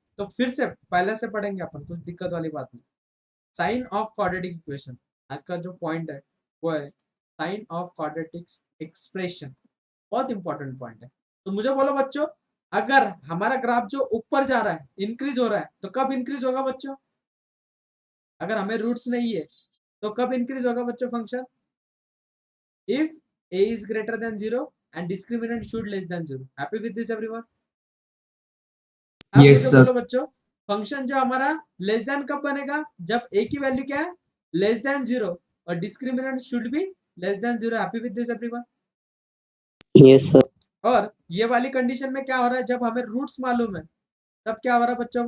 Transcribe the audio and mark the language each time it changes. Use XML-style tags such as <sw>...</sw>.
<hi>तो फिर से पहले से पढ़ेंगे अपन, कुछ दिक्कत वाली बात नहीं। साइन ऑफ क्वाड्रेटिक इक्वेशन, आज का जो पॉइंट है वो है साइन ऑफ क्वाड्रेटिक एक्सप्रेशन। बहुत इंपॉर्टेंट पॉइंट है। तो मुझे बोलो बच्चों, अगर हमारा ग्राफ जो ऊपर जा रहा है, इंक्रीज हो रहा है, तो कब इंक्रीज होगा बच्चों? अगर हमें रूट्स नहीं है तो कब इंक्रीज होगा बच्चों function?</hi> <en>If a is greater than 0 and discriminant should less than 0. Happy with this everyone?</en> <hi>अब</hi> <en>Yes,</en> <hi>मुझे</hi> <en>sir.</en> <hi>बोलो बच्चों, फंक्शन जो हमारा लेस देन कब बनेगा? जब a की वैल्यू क्या है?</hi> <en>Less than 0 और discriminant should be less than 0। Happy with this everyone? Yes sir.</en> <hi>और ये वाली कंडीशन में क्या हो रहा है? जब हमें रूट्स मालूम है तब क्या हो रहा है बच्चों?</hi>